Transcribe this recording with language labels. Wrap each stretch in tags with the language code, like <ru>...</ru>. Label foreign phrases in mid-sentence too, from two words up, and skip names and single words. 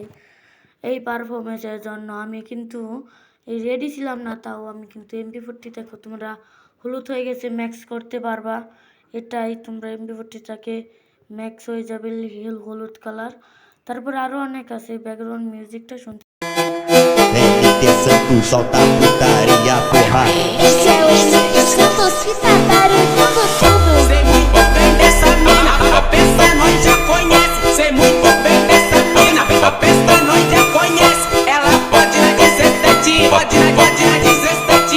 <bn>এই পারফরমেন্সের জন্য আমি কিন্তু রেডি ছিলাম না, তাও আমি কিন্তু MP40 দেখো তোমরা হলুদ হয়ে গেছে, ম্যাক্স করতে পারবা। এটাই তোমরা MP40টাকে ম্যাক্স হয়ে যাবে হলুদ কালার। তারপর আরও অনেক আছে,</bn> <en>background musicটা</en> <bn>শুনতে।</bn> <pt>NT Santos solta putaria, porra. Este é o NT Santos que tá barulhando tudo. Sei muito bem dessa mina, a peça nós já conhece. Sei muito bem dessa mina, a peça nós já conhece. Ela pode na 17, pode na 17.</pt>